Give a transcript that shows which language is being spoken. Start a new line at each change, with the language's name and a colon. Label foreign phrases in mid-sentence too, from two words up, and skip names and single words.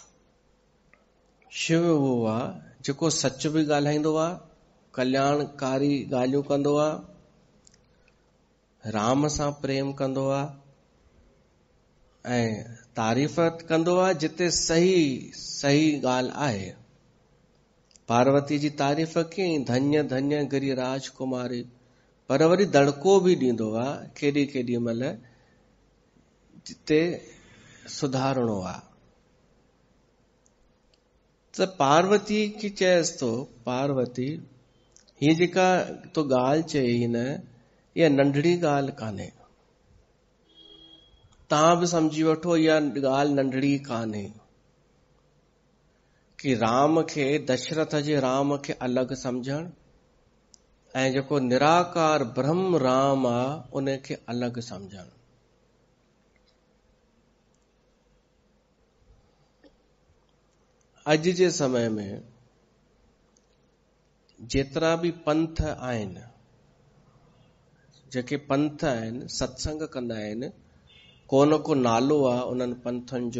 Sindhi: शिव उहो आहे जेको सच बि ॻाल्हाईंदो आहे, कल्याणकारी ॻाल्हियूं कंदो आहे, राम सां प्रेम कंदो आहे ऐं तारीफ़ कंदो आहे जिते सही सही ॻाल्हि आहे। पार्वती जी तारीफ़ कयईं,
Awadhi: धन्य धन्य गिरिराज कुमारी,
Sindhi: पर वरी दड़को बि ॾींदो आहे केॾी केॾी महिल जिते सुधारणो आहे। त पार्वती खे चएसि थो, पार्वती हीअ जेका तो ॻाल्हि चई न, इहा नंढड़ी ॻाल्हि कान्हे। तव्हां बि सम्झी वठो इहा ॻाल्हि नंढड़ी कान्हे कि राम खे, दशरथ जे राम खे अलॻि सम्झण ऐं जेको निराकार ब्रह्म राम आहे उन खे अलॻि सम्झण। अॼु जे समय में जेतिरा बि पंथ आहिनि, जेके पंथ आहिनि सत्संग कंदा आहिनि, को न को नालो आहे उन्हनि पंथनि जो।